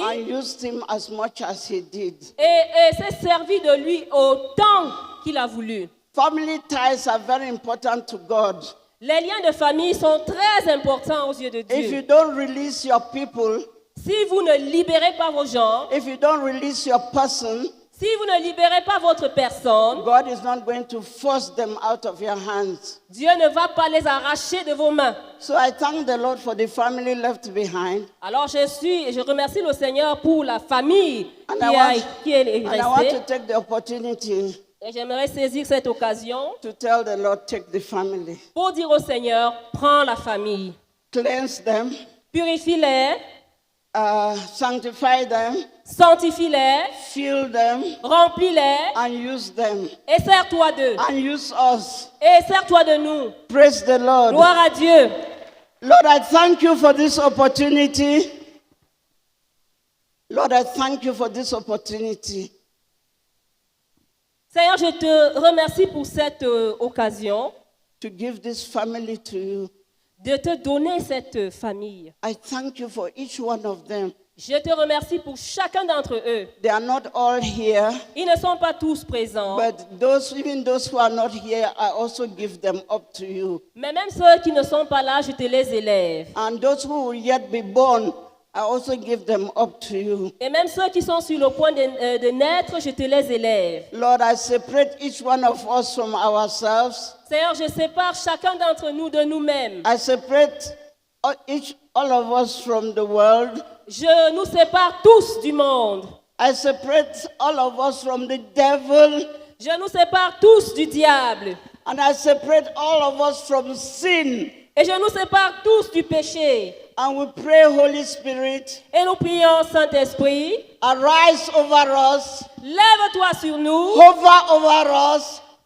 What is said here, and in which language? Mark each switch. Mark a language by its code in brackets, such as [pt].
[en] and used him as much as he did. [fr] et s'est servi de lui autant qu'il a voulu. [en] Family ties are very important to God. [fr] Les liens de famille sont très importants aux yeux de [en] If you [fr] Dieu. [en] don't release your people, [fr] Si vous ne libérez pas vos gens, [en] if you don't release your person, [fr] si vous ne libérez pas votre personne, [en] God is not going to force them out of your hands. [fr] Dieu ne va pas les arracher de vos mains. [en] So I thank the Lord for the family left behind. [fr] Alors je remercie le Seigneur pour la famille [en] And [fr] qui est [en] I want to [fr] restée. [en] take the opportunity [fr] Et j'aimerais saisir cette occasion [en] to tell the Lord, take the family. [fr] pour dire au Seigneur, prends la famille, [en] Cleanse them, [fr] purifie-les, [en] sanctify them, [fr] sanctifie-les, [en] fill them, [fr] remplis-les [en] and use them. [fr] et sers-toi d'eux. [en] And use us. [fr] Et sers-toi de nous. [en] Praise the Lord. [fr] Gloire à Dieu. [en] Lord, I thank you for this opportunity. Lord, I thank you for this opportunity. [fr] Seigneur, je te remercie pour cette occasion [en] to give this family to you. [fr] De te donner cette famille. [en] I thank you for each one of them. [fr] Je te remercie pour chacun d'entre eux. [en] They are not all here. [fr] Ils ne sont pas tous présents. [en] But even those who are not here, I also give them up to you. [fr] Mais même ceux qui ne sont pas là, je te les élève. [en] And those who will yet be born, I also give them up to you. [fr] Et même ceux qui sont sur le point de naître, je te les élève. [en] Lord, I separate each one of us from ourselves. [fr] Seigneur, je sépare chacun d'entre nous de nous-mêmes. [en] I separate all of us from the world. [fr] Je nous sépare tous du monde. [en] I separate all of us from the devil. [fr] Je nous sépare tous du diable. [en] And I separate all of us from sin. [fr] Et je nous sépare tous du péché. [en] And we pray, Holy Spirit. [fr] Et nous prions, Saint-Esprit. [en] Arise over us. [fr] Lève-toi sur nous. [en] Hover over us.